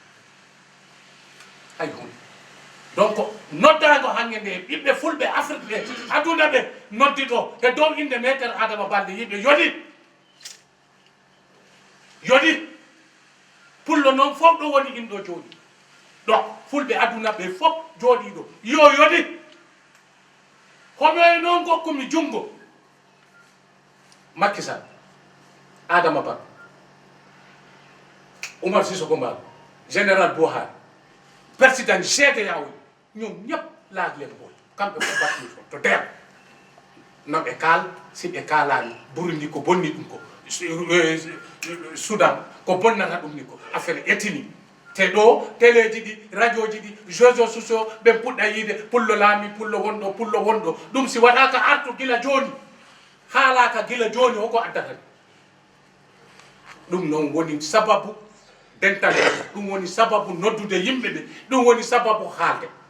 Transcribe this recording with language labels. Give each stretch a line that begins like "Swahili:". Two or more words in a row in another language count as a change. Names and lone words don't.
Fula: hay hunde donc noddago hange nde ɓiɓɓe fulɓe Afrique ɓe aduna ɓe noddi ɗo e dow inde Maître Adama Baldé yimɓe yodi pullo noon fof ɗo woni inɗo jooɗi ɗo fulɓe aduna ɓe fof jooɗi ɗo yo yodi hono e noon gokkumi jungo
Wolof: Macky Sall Adama Barrow Oumar Sissoko Embaló général Buhari président CEDEAO ñoom ñëpp laaj leen boole
Fula: kamɓe ko batmi to der no ɓe kaal si ɓe kaalani Burundi ko bonni ɗum ko Soudan ko bonnata ɗum ni ko affaire etini te ɗo téléji ɗi radio ji ɗi
French: réseaux sociaux
Fula: ɓe puɗɗa yiide pullo laami pullo wonɗo ɗum si waɗaka artu gila joni haalaka gila joni hoko addata ɗum noon woni sababu dental ɗum woni sababu noddude yimɓe ɓe ɗum woni sababu haalde